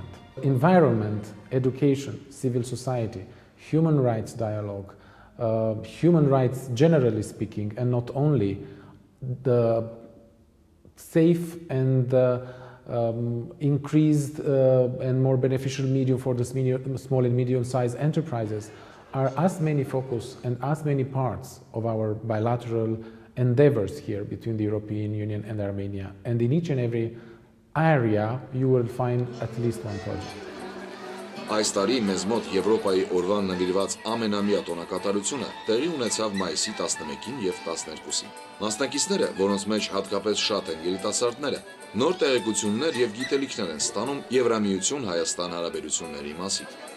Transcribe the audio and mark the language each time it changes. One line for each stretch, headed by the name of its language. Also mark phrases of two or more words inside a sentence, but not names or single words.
English: Environment, education, civil society, human rights dialogue, human rights generally speaking, and not only the safe and increased and more beneficial medium for the small and medium-sized enterprises are as many focus and as many parts of our bilateral endeavors here between the European Union and Armenia. And in each and every area you will find at least one project.
Armenian: Այս տարի մեզ մոտ Եվրոպայի օրվան նվիրված ամենամյա տոնակատարությունը տեղի ունեցավ մայիսի 11-ին և 12-ին։ Մասնակիցները, որոնց մեջ հատկապես շատ են երիտասարդները, նոր տեղեկություններ և գիտելիքներ են ստանում Եվրամիություն-Հայաստան հարաբերությունների մասին։